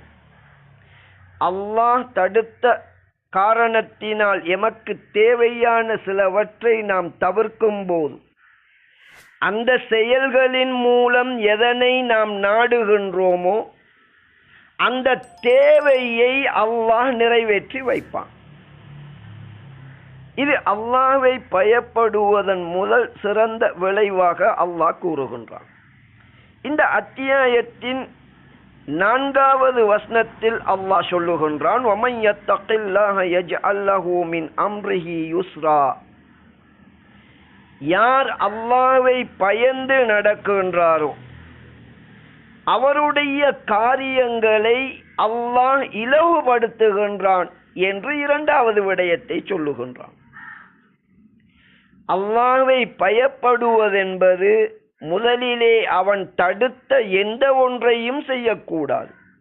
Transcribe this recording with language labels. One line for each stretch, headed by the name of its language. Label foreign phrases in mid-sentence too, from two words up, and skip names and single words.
Tamil: அல்லாஹ் தடுத்த காரணத்தினால் எமக்கு தேவையான சிலவற்றை நாம் தவிர்க்கும் போது அந்த செயல்களின் மூலம் எதனை நாம் நாடுகின்றோமோ அந்த தேவையை அல்லாஹ் நிறைவேற்றி வைப்பான். இது அல்லாஹ்வை பயப்படுவதன் முதல் சிறந்த விளைவாக அல்லாஹ் கூறுகின்றான். இந்த அத்தியாயத்தின் 4வது வசனத்தில் அல்லாஹ் சொல்லுகின்றான்,
Arabic: وَمَنْ يَتَّقِ اللَّهَ يَجْعَلْ لَهُ مِنْ أَمْرِهِ يُسْرًا.
Tamil: யார் அல்லாஹ்வை பயந்து நடக்கின்றாரோ அவருடைய காரியங்களை அல்லாஹ் இலகுபடுத்துகின்றான் என்று 2வது விடயத்தை சொல்லுகின்றான். அல்லாஹ்வை பயப்படுவதென்பது முதலிலே அவன் தடுத்த எந்த ஒன்றையும் செய்யக்கூடாது.